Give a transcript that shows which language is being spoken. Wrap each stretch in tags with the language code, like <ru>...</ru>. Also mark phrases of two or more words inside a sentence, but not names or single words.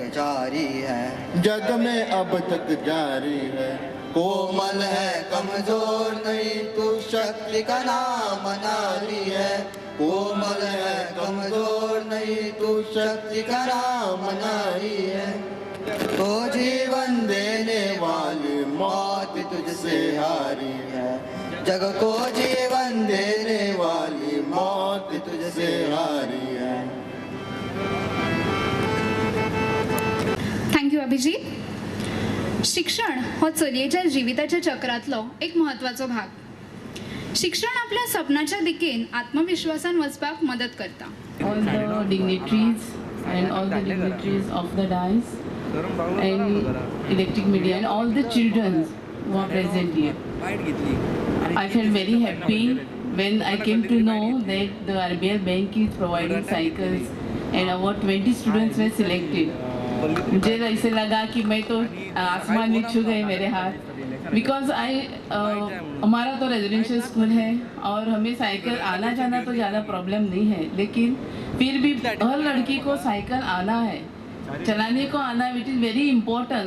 <hi>जारी है, जग में अब तक जारी है, कोमल है कमजोर नहीं तू शक्ति का नाम नारी है, कोमल है कमजोर नहीं तू शक्ति का नाम नारी है, तो जीवन देने वाली मौत तुझसे हारी है, जग को जीवन देने वाली मौत तुझसे हारी है।</hi> <kok>थँक्यू अभिजीत। शिक्षण हो चलयेच्या जिविताच्या चक्रातलो एक महत्वाचो भाग। शिक्षण आपल्या सपनाच्या दिकेन आत्मविश्वासान वचपाक मदत करता।</kok> <en>All the dignitaries and all the dignitaries of the dais and electric media and all the children who are present here. I felt very happy when I came to know that the RBL Bank is providing cycles and about 20 students were selected.</en> <hi>मुझे ऐसे लगा कि मैं तो आसमान में छू गए मेरे हाथ, बिकॉज हमारा तो</hi> <en>residential school</en> <hi>है और हमें साइकिल आना जाना तो ज़्यादा प्रॉब्लम नहीं है, लेकिन फिर भी हर लड़की को साइकिल आना है, चलाने को आना है,</hi> <en>which is very important.</en>